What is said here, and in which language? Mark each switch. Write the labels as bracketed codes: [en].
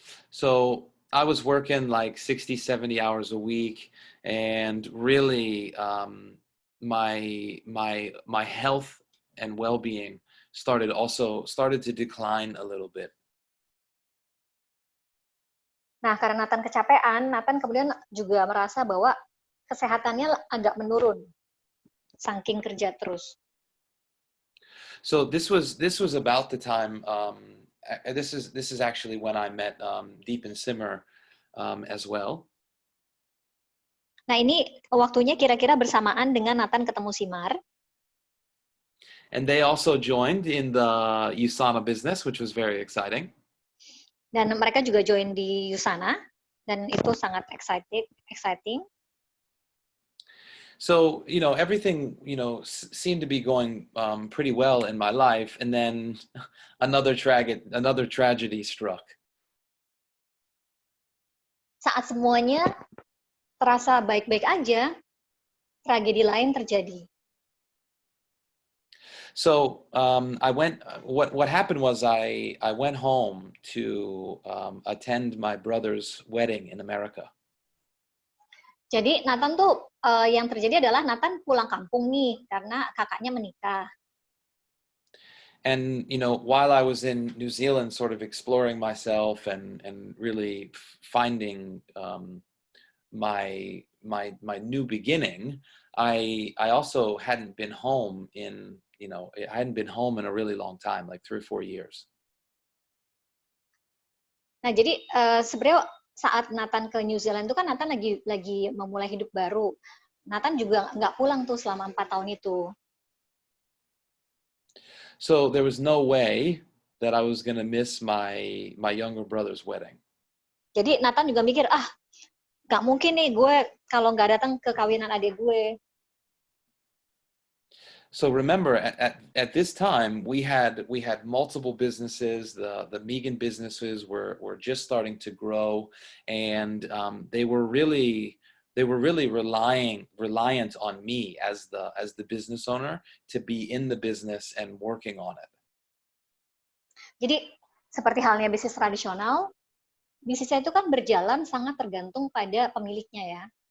[en] So I was working like 60-70 hours a week, and really my health and well-being started to decline a little bit. [id] Nah, karena Nathan kecapean, Nathan kemudian juga merasa bahwa kesehatannya agak menurun saking kerja terus. [en] So this was about the time. This is actually when I met Deep and Simmer as well. [id] Nah, ini waktunya kira-kira bersamaan dengan Nathan ketemu Simar. [en] And they also joined in the Usana business, which was very exciting. [id] Dan mereka juga join di Usana, dan itu sangat exciting. [en] So, everything, seemed to be going pretty well in my life, and then another tragedy struck. [id] Saat semuanya terasa baik-baik aja, tragedi lain terjadi. [en] So what happened was I went home to attend my brother's wedding in America. [id] Jadi Nathan tuh yang terjadi adalah Nathan pulang kampung nih karena kakaknya menikah. [en] And while I was in New Zealand, sort of exploring myself and really finding my new beginning, I also hadn't been home in I hadn't been home in a really long time, like 3 or 4 years. [id] Nah, jadi sebenarnya saat Nathan ke New Zealand itu kan Nathan lagi memulai hidup baru. Nathan juga nggak pulang tuh selama 4 tahun itu. [en] So there was no way that I was gonna miss my younger brother's wedding. [id] Jadi Nathan juga mikir, nggak mungkin nih gue kalau nggak datang ke kawinan adik gue. [en] So remember, at this time, we had multiple businesses. The Megan businesses were just starting to grow, and they were really reliant on me as the business owner to be in the business and working on it. [id] Jadi seperti halnya bisnis tradisional, bisnisnya itu kan berjalan sangat tergantung pada pemiliknya ya.